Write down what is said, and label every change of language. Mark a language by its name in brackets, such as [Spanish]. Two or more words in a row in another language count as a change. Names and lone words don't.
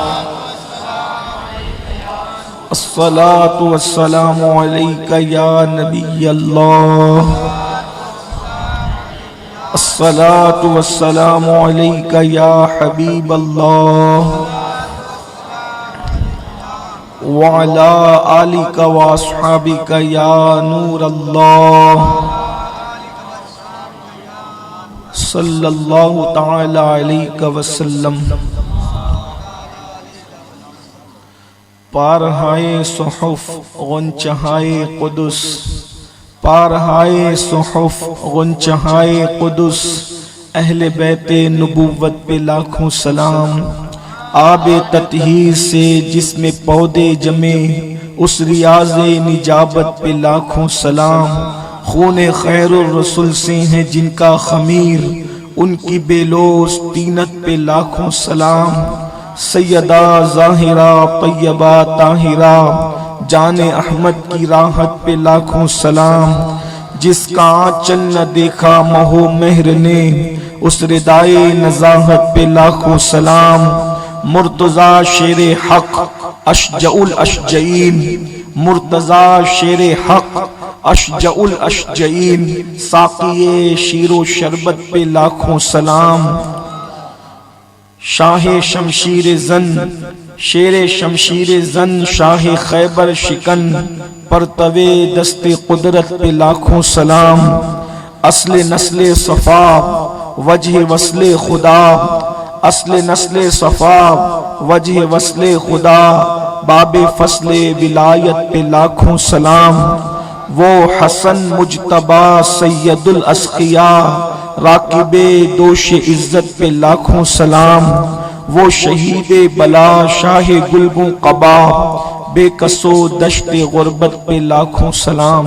[Arabic] الصلاۃ والسلام علیک یا نبی اللہ الصلاۃ والسلام علیک یا حبیب اللہ وعلی آلک واصحابک یا نور اللہ صلی اللہ تعالی علیہ وسلم۔ [Urdu] پارہائے صحف غنچہائے قدس پارہائے صحف غنچہائے قدس اہل بیت نبوت پہ لاکھوں سلام آب تطہیر سے جس میں پودے جمے اس ریاض نجابت پہ لاکھوں سلام خون خیر الرسل سے ہیں جن کا خمیر ان کی بے لوث طینت پہ لاکھوں سلام سیدہ ظاہرہ طیبہ طاہرہ جان احمد کی راحت پہ لاکھوں سلام جس کا آنچل نہ دیکھا مہو مہر نے اس ردائے نزاہت پہ لاکھوں سلام مرتضی شیر حق اشجع الاشجعین مرتضی شیر حق اشجع الاشجعین ساقی شیر و شربت پہ لاکھوں سلام شاہ شمشیر زن شیر شمشیر زن شاہ خیبر شکن پرتوے دست قدرت پہ لاکھوں سلام اصل نسل صفا وجہ وصل خدا اصل نسل صفا وجہ وصل خدا باب فصل ولایت پہ لاکھوں سلام، وہ حسن مجتبی سید الاسقیاء، راکب دوش عزت پہ لاکھوں سلام، وہ شہید بلا شاہ گلبوں قبا، بے کسو دشت غربت پہ لاکھوں سلام۔